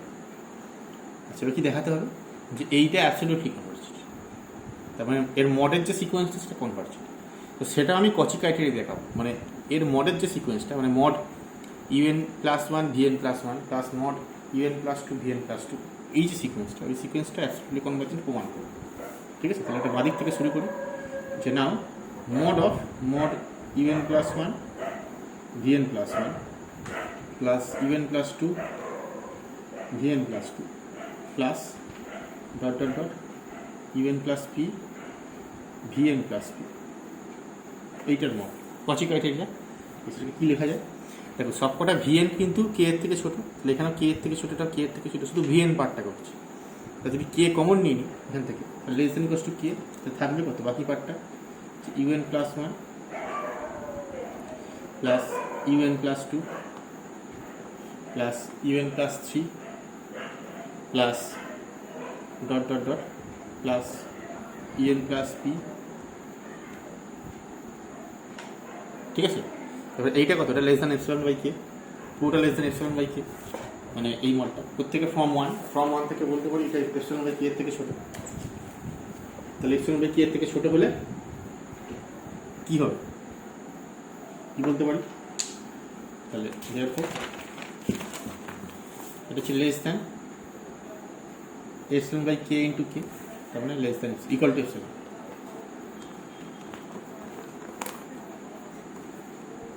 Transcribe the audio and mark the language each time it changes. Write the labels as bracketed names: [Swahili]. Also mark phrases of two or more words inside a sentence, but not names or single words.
[Bangla] আচ্ছা, এবার কি দেখাতে হবে, যে এইটা [English] absolutely convergent, [Bangla] তার মানে এর মডের যে সিকোয়েন্সটা সেটা কনভার্জেন্ট। তো সেটা আমি [English] Cauchy criteria [Bangla] দেখাবো, মানে এর মডের যে সিকোয়েন্সটা, মানে [English] mod un plus 1 vn plus 1 plus mod un plus 2 vn plus 2, [Bangla] এই যে সিকোয়েন্সটা, ওই সিকোয়েন্সটা [English] absolutely convergent [Bangla] প্রমাণ করবো। ঠিক আছে, তাহলে একটা বাদিক থেকে শুরু করি, যে নাও [English] mod of mod un plus 1 vn plus 1 plus un plus 2 vn plus 2 plus dot dot dot un plus p vn plus p, [Bangla] এইটার মড [English] Cauchy criteria. [Bangla] এটাকে কী লেখা যায় দেখো, সবকটা ভিএন কিন্তু কে এর থেকে ছোটো, তাহলে এখানে কে এর থেকে ছোটোটা কে এর থেকে ছোটো, শুধু ভিএন পার্টটা করছে। তা যদি কে কমন নিয়ে নিই এখান থেকে, [English] less than equals to K, [Bangla] থাকবে কত বাকি পার্টটা, [English] un plus 1 plus un plus 2 plus un plus 3 plus dot dot dot plus un plus p। [Bangla] ঠিক আছে, এবার এইটা কত, এটা [English] less than epsilon by K, [Bangla] পুরোটা [English] less than epsilon by K, [Bangla] মানে এই মডটা প্রত্যেকে [English] form one [Bangla] থেকে বলতে পারি এটা [English] epsilon by K [Bangla] এর থেকে ছোটো। তাহলে [English] epsilon by K [Bangla] এর থেকে ছোটো হলে কি হবে, কি বলতে পারি, তাহলে দেখো এটা হচ্ছে [English] less than epsilon by K into K, [Bangla] তার মানে [English] less than equal to epsilon.